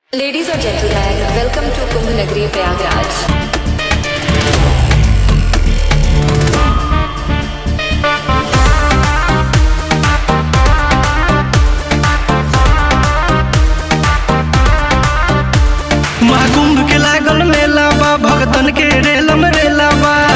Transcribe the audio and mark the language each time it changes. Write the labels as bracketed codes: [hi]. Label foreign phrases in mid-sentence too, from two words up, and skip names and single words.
[en] Ladies and gentlemen, welcome to Kumbh Nagri Prayagraj. [bho] महाकुंभ के लागल मेला बा, भगतन के रेलम रेला बा।